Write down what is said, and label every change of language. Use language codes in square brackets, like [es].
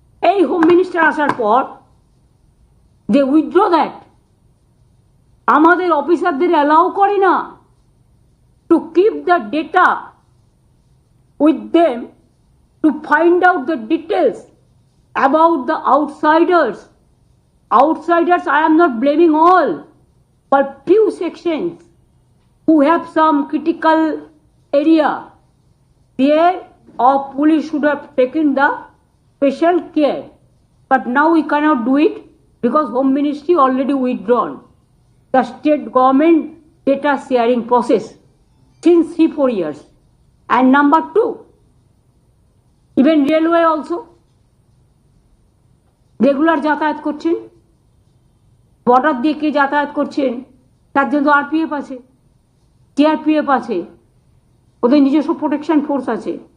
[bn] এই home minister আসার পর [en] They withdraw that. [bn] আমাদের অফিসারদের অ্যালাউ করে না [en] To keep the data with them to find out the details about the outsiders. Outsiders, I am not blaming all, but few sections who have some critical area, there our police should have taken the special care. But now we cannot do it because Home Ministry already withdrawn the state government data sharing process since 3-4 years. And number 2, [bn] even railway also regular যাতায়াত করছেন, border দিয়ে কে যাতায়াত করছেন তার জন্য RPF আছে, CRPF আছে, ওদের নিজস্ব প্রোটেকশন ফোর্স আছে.